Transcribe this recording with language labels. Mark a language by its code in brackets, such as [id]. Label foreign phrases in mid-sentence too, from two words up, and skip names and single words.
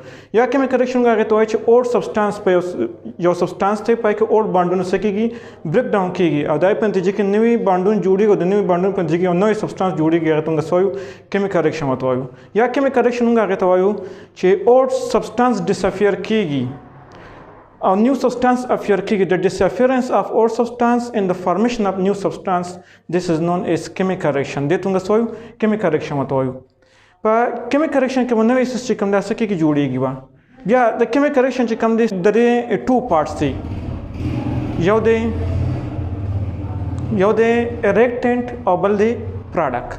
[ps] یا [en] chemical reaction [ps] موږ هغې ته وایو چې [en] old substance [ps] په یو سبسټانس دی په هغې کې اوډ بانډونه څه کېږي؟ [en] break down [ps] کېږي او د هغې په نتیجه کې نوي بانډونه جوړېږي او د نوي بانډونو په نتیجه کې یو نوی سبسټانس جوړېږي، هغې ته موږ څه وایو؟ [en] chemical reaction [ps] ورته وایو. یا [en] chemical reaction [ps] موږ هغې ته وایو چې [en] old substance disappear [ps] کېږي او [en] new substance appear [ps] کېږي. [en] the disappearance of old substance and the formation of new substance, this is known as chemical reaction. [ps] دې ته موږ څه وایو؟ [en] chemical reaction [ps] ورته وایو. په [en] chemical reaction [ps] کې به نوی څیز چې کوم دا څه کېږي جوړېږي به. بیا د [en] chemical reaction [ps] چې کوم دی د دې 2 پارټس دي، یو دی ریاکټنټ او بل دی پروډکټ.